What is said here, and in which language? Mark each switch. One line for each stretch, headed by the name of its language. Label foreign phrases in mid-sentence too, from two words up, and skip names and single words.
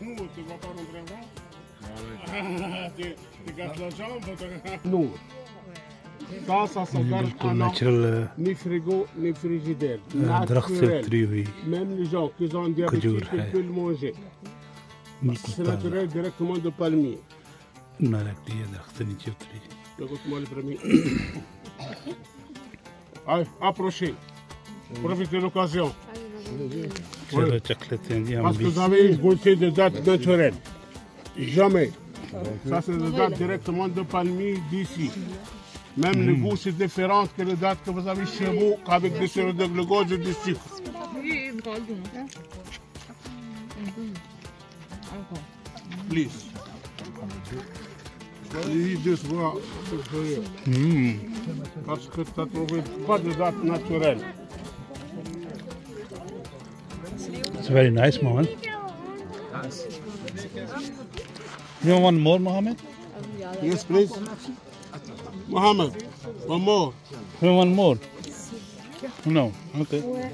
Hindi: बिल्कुल नेचुरल दरख्त से उतरी हुई खजूर है, बिल्कुल डायरेक्टली ये दरख्त से नीचे उतरी।
French: Profitez de l'occasion.
Hindi: चलो चख लेते हैं जी हम
French: Parce
Hindi: भी।
French: que vous avez goûté des dates naturelles. Jamais. Ça, c'est des dates directement de palmiers d'ici. Même le goût, c'est différent que les dates que vous avez chez vous, avec des sirop de glucose et du sucre.
English: Please.
French: L'idée de voir ce chariot. Parce que tu n'as trouvé pas de date naturelle.
English: It's very nice, Mohammed. You want one more, Mohammed? Yes, please. Mohammed, one more. You want one more? No, okay.